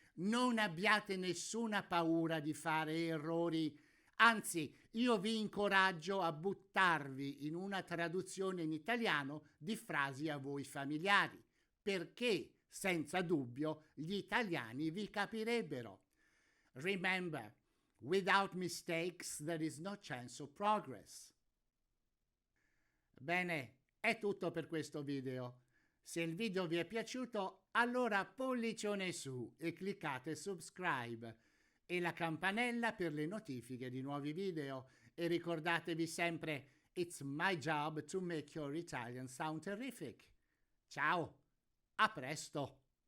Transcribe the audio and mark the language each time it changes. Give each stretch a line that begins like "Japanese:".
Italian: Non abbiate nessuna paura di fare errori, anzi, io vi incoraggio a buttarvi in una traduzione in italiano di frasi a voi familiari, perché senza dubbio gli italiani vi capirebbero.
English: Remember, without mistakes there is no chance of progress.
Italian: Bene, è tutto per questo video. Se il video vi è piaciuto, allora pollicione su e cliccate subscribe e la campanella per le notifiche di nuovi video. E ricordatevi sempre,
English: it's my job to make your Italian sound terrific.
Italian: Ciao, a presto!